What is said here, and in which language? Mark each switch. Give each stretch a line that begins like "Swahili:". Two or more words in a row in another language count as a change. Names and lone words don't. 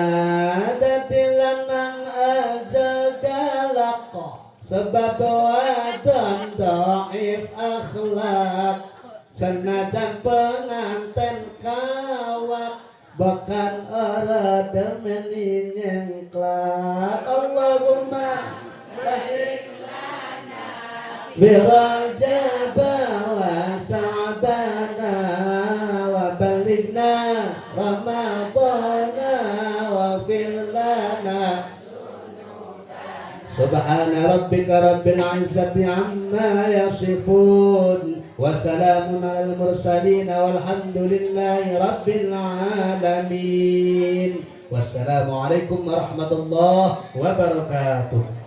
Javanese: Dadi lanang aja galak sebab wadon dhaif akhlak, senajan penganten kawak bahkan ora demeni nyengklak.
Arabic: اللهم بارك لنا برجب وشعبان وبلغنا رمضان واغفر لنا. سبحان ربك رب العزة عما يصفون وسلام على المرسلين والحمد لله رب العالمين. والسلام عليكم ورحمة الله وبركاته.